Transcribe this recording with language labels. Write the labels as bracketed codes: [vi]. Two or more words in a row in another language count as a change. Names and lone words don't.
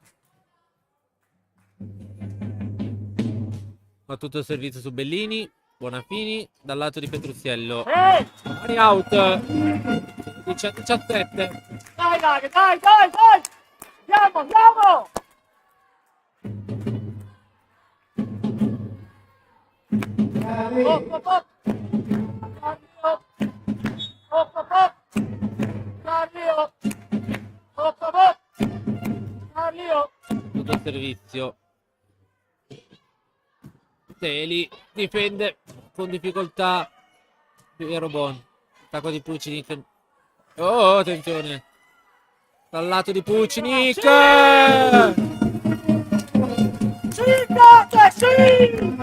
[it] Fa tutto il servizio su Bellini. Bonafini dal lato di Petruzziello. Mani out. 17. Dai, dai, dai, dai, dai! Andiamo, andiamo! Hop, hop, hop! Hop, hop, hop! Carlio! Hop, hop, hop! Carlio! Tutto il servizio. Teli difende con difficoltà. Piero Bon. Attacco di Pucinic. Oh, attenzione. Dal lato di Pucinic. Sì!